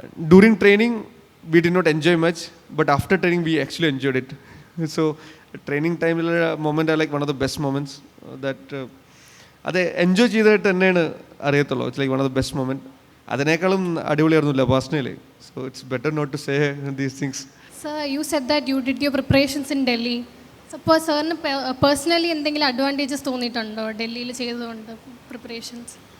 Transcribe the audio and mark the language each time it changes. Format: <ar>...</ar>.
<en>During training we did not enjoy much, but after training we actually enjoyed it. So training ടൈമിലുള്ള moment are like one of the best moments that</en> <ml>അത് enjoy ചെയ്തിട്ട് തന്നെയാണ് അറിയത്തുള്ളൂ.</ml> <en>It's like one of the best moment.</en> <ml>അതിനേക്കാളും അടിപൊളിയായിരുന്നില്ല personally.</ml> <en>So it's better not to say these things. Sir, you said that you did your preparations in Delhi.</en> <ml>അപ്പോൾ സാറിന് personally എന്തെങ്കിലും advantages തോന്നിയിട്ടുണ്ടോ ഡൽഹിയിൽ ചെയ്തുകൊണ്ട് പ്രിപ്പറേഷൻസ്?</ml>